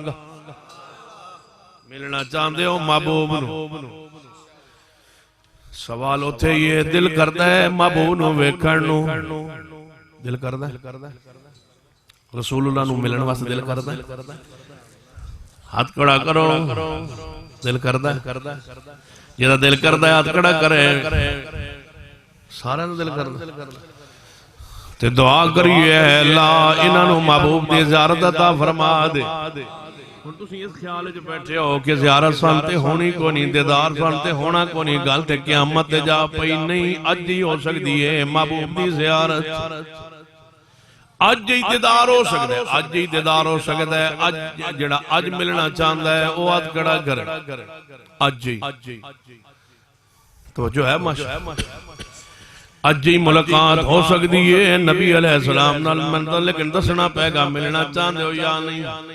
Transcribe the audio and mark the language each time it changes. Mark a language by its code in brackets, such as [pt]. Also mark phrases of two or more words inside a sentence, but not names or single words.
[ur] ملنا چاہتے ہو محبوب نو سوال ہوتے یہ دل کرتا ہے محبوب نو ویکھن نو دل کرتا ہے رسول اللہ نو ملن واسطے دل کرتا ہے ہاتھ کڑا کرو دل کرتا ہے جیدہ دل کرتا ہے ہاتھ کڑا کرے سارے دل کرتا ہے تے دعا کریے اللہ انہاں [pa] نو محبوب دی زیارت عطا فرما دے ہن تسی اس خیال وچ بیٹھے ہو کہ زیارت سانتے ہونی کو نہیں دیدار سانتے ہونا کو نہیں گل تے قیامت تے جا پئی نہیں اج ہی ہو سکدی ہے محبوب دی زیارت [ur] اج ہی دیدار ہو سکتا ہے اج ہی دیدار ہو سکتا ہے [pa] جڑا [ur] اج ملنا چاہتا ہے وہ ہاتھ کھڑا کرے [pa] اج ہی [ur] تو جو ہے ماشاءاللہ اج ہی ملاقات ہو سکتی ہے نبی علیہ السلام نال منتا لیکن دسنا پے گا ملنا چاہتے ہو یا نہیں